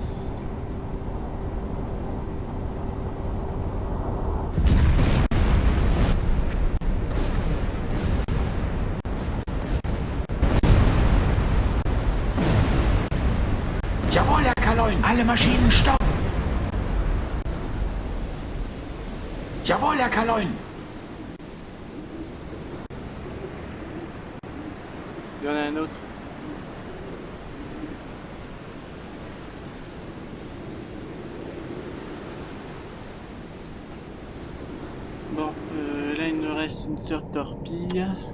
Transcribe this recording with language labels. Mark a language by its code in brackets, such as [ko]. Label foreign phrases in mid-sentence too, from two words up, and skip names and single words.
[de] Jawohl, Herr Kaloin. Alle Maschinen stopp. Jawohl, Herr Kaloin. [fr] Il y en a un autre. Bon, là il nous reste une seule torpille.